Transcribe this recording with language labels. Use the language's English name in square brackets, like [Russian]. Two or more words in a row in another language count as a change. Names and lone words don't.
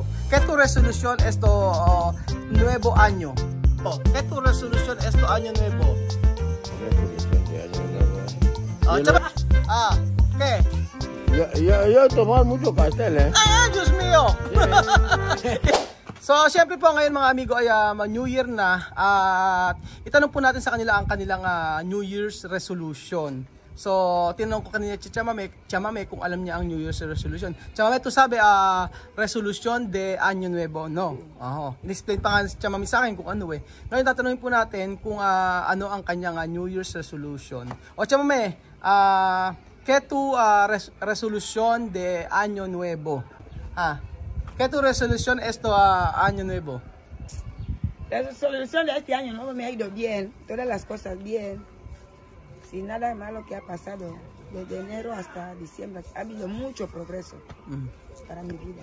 [Spanish] ¿Qué tu resolución esto nuevo año? Oh, ¿qué tu resolución esto año nuevo? ¿Qué? Yo tomar mucho pastel, eh. [Filipino] Ay, Diyos mío! So, syempre po ngayon mga amigo ay [English] New Year [Filipino] na at itanong po natin sa kanila ang kanilang [English] New Year's resolution. [Filipino] So, tinanong ko kanina si Chamame kung alam niya ang [English] New Year's resolution. [Spanish] Chamame, tu sabi, resolution de Año Nuevo, no? [Filipino] In-explain pa nga si Chamame sa akin kung ano eh. Ngayon tatanungin po natin kung ano ang kanyang [English] New Year's resolution. [Filipino] O Chamame, [Spanish] ¿qué tu resolución de Año Nuevo? ¿Qué tu resolución esto Año Nuevo? La resolución de este año nuevo me ha ido bien, todas las cosas bien. Sin nada malo que ha pasado, desde enero hasta diciembre, ha habido mucho progreso para mi vida.